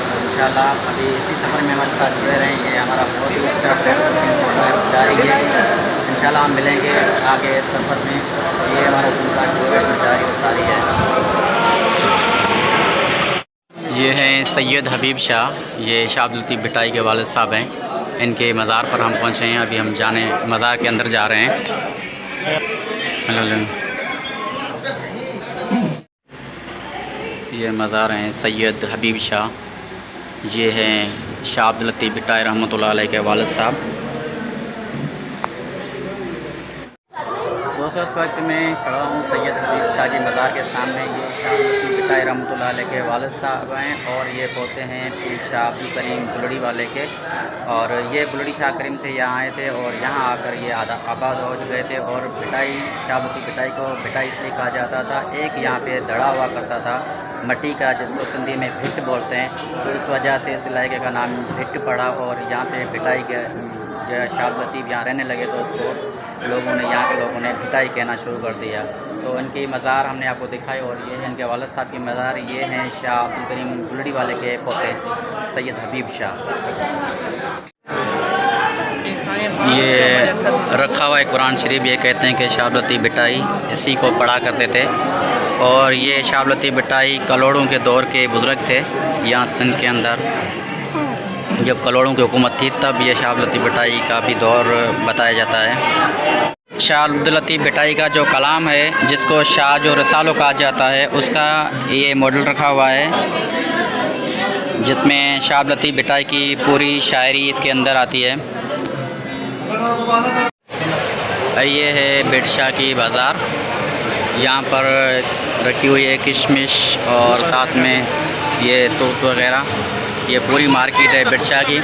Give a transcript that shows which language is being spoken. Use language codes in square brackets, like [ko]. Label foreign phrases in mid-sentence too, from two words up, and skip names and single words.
[ur] تو انشاءاللہ ابھی اسی سفر میں ہمارے ساتھ جڑے رہیں۔ یہ ہمارا بہت ہی اچھا ٹرپ جاری ہے. انشاءاللہ ہم ملیں گے آگے سفر میں. یہ ہمارا جاری ساری ہے۔ یہ ہیں سید حبیب شاہ، یہ شاہ عبداللطیف بھٹائی کے والد صاحب ہیں. ان کے مزار پر ہم پہنچے ہیں۔ ابھی ہم مزار کے اندر جا رہے ہیں. یہ مزار ہیں سید حبیب شاہ. یہ ہیں شاہ عبداللطیف بھٹائی [ar] رحمۃ اللہ علیہ [ur] کے والد صاحب. دوستوں اس وقت میں کھڑا ہوں سید حبیب شاہ جی مزار کے سامنے. یہ شاہ عبداللطیف بھٹائی [ar] رحمۃ اللہ علیہ [ur] کے والد صاحب ہیں اور یہ پوتے ہیں پیر شاہ عبدالکریم بلڑی والے کے. اور یہ بلڑی شاہ کریم سے یہاں آئے تھے اور یہاں آ کر یہ آباد ہو گئے تھے. اور بھٹائی شاہ عبداللطیف بھٹائی کو بھٹائی اس لیے کہا جاتا تھا، ایک یہاں پہ دڑا ہوا کرتا تھا مٹی کا، جس کو سندھی میں بھٹ بولتے ہیں، تو اس وجہ سے اس علاقے کا نام بھٹ پڑا. اور یہاں پہ بھٹائی کے شاہ عبداللطیف یہاں رہنے لگے تو اس کو یہاں کے لوگوں نے بھٹائی کہنا شروع کر دیا. تو ان کی مزار ہم نے آپ کو دکھائی اور یہ ہے ان کے والد صاحب کی مزار. یہ ہیں شاہ عبدالکریم بلڑی والے کے پوتے سید حبیب شاہ. یہ رکھا ہوا ہے قرآن شریف. یہ کہتے ہیں کہ شاہ عبداللطیف بھٹائی اسی کو پڑھا کرتے تھے. اور یہ شاہ عبداللطیف بھٹائی کلہوڑوں کے دور کے بزرگ تھے یہاں سندھ کے اندر. جب کلہوڑوں کی حکومت تھی تب یہ شاہ عبداللطیف بھٹائی کا بھی دور بتایا جاتا ہے. شاہ عبداللطیف بھٹائی کا جو کلام ہے، جس کو شاہ جو رسالو کہا جاتا ہے، اس کا یہ ماڈل رکھا ہوا ہے، جس میں شاہ عبداللطیف بھٹائی کی پوری شاعری اس کے اندر آتی ہے. یہ ہے بھٹ شاہ کی بازار. یہاں پر رکھی ہوئی ہے کشمش اور ساتھ میں یہ توت وغیرہ. یہ پوری مارکیٹ ہے بھٹ شاہ کی.